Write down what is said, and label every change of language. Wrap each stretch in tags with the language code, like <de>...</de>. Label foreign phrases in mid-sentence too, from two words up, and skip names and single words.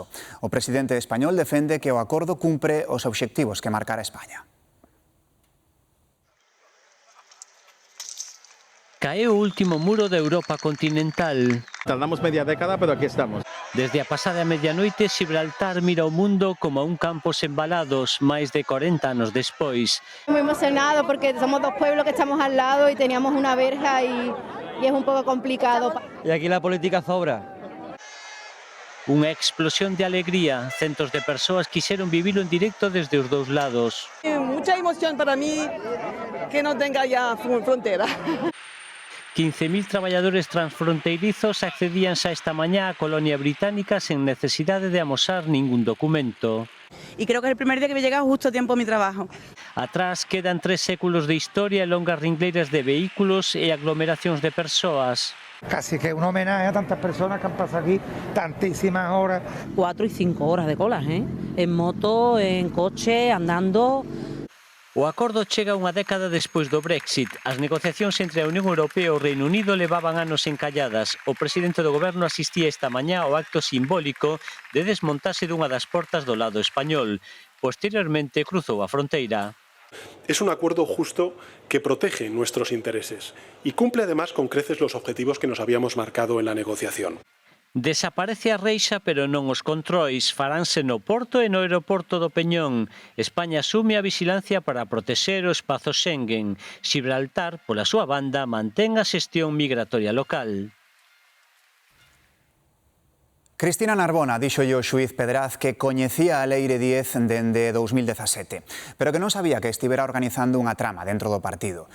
<gl>O presidente español defende que o acordo cumpre os obxectivos que marcara España. Caeu o último muro da Europa continental. Tardamos media década, pero aquí estamos. Desde a pasada medianoite, Xibraltar mira o mundo como a un campos embalados, máis de 40 anos despois.</gl> <es>Muy emocionado porque somos dos pueblos que estamos al lado y teníamos una verja y es un poco complicado. Y aquí la política sobra.</es> <gl>Unha explosión de alegría. Centos de persoas quixeron vivilo en directo desde os dous lados.</gl> <es>Mucha emoción para mí que no tenga ya frontera.</es> <gl>15.000 traballadores transfronteirizos accedíanse esta mañá á colonia británica sen necesidade de amosar ningún documento.</gl> <es>Y creo que es el primer día que me llega justo a tiempo mi trabajo.</es> <gl>Atrás quedan 3 séculos de historia e longas ringleiras de vehículos e aglomeracións de persoas.</gl> <es>Casi que un homenaje a tantas personas que han pasado aquí tantísimas horas. 4 y 5 horas de colas, en moto, en coche, andando.</es> <gl>O acordo chega unha década despois do Brexit. As negociacións entre a Unión Europea e o Reino Unido levaban anos encalladas. O presidente do goberno asistía esta mañá ao acto simbólico de desmontarse dunha das portas do lado español. Posteriormente cruzou a fronteira.</gl> <es>Es un acuerdo justo que protege nuestros intereses y cumple además con creces los objetivos que nos habíamos marcado en la negociación.</es> <gl>Desaparece a reixa, pero non os controis. Faránse no porto e no aeroporto do Peñón. España asume a vixilancia para protexer o espazo Schengen. Xibraltar, pola súa banda, mantén a xestión migratoria local. Cristina Narbona dixolle ao xuíz Pedraz que coñecía a Leire Díez dende 2017, pero que non sabía que estivera organizando unha trama dentro do partido.</gl>